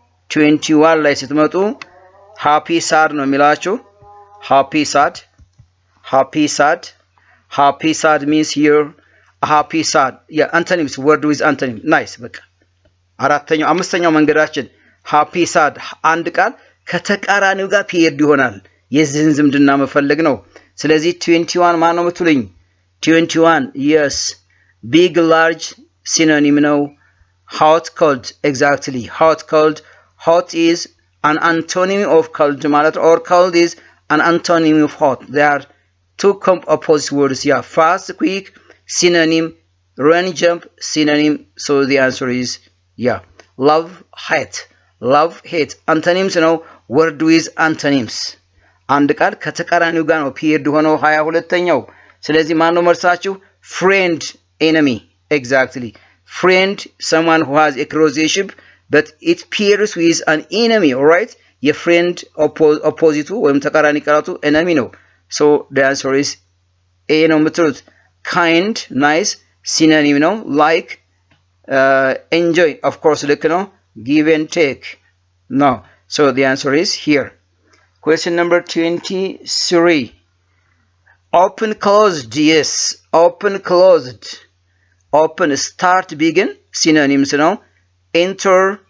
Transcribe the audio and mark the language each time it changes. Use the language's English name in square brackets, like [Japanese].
[Amharic] 21 ላይ ስትመጡ happy, sad ነው የሚላችሁ። [English] happy, sad. Happy, sad means here happy, sad. Yeah, antonyms, word with antonym. Nice. [Amharic] በቃ አምስተኛው መንገዳችን [English] happy, sad [Amharic] አንድ ቃል ከተቃራኒው ጋር ፔርድ ይሆናል። የዚህን ዝምድና መፈለግ ነው። ስለዚህ 21 ማን ነው የምትሉኝ? [English] 21 yes. Big, large synonym ነው። Hot, cold. Exactly. Hot, cold. Hot is an antonym of cold ማለት or cold is an antonym of hot. They are two opposite words. Yeah. Fast, quick, synonym. Run, jump, synonym. So the answer is yeah. Love, hate. Love, hate. Antonyms ነው። Word with antonyms. [Amharic] አንድ ቃል ከተቃራኒው ጋር ነው ፔርድ ሆነው 22ኛው። ስለዚህ ማን ነው መልሳችሁ? [English] Friend, enemy. Exactly. Friend, someone who has a close relationship but it pairs with an enemy. All right? [Amharic] የፍሬንድ ኦፖዚቱ ወይም ተቃራኒ ቃላቱ [English] enemy ነው so the answer is A ነው የምትሉት kind nice synonym ነው like enjoy of course [Amharic] ልክ ነው [English] give and take no so the answer is here question number 23 open closed yes open closed open start begin synonyms ነው enter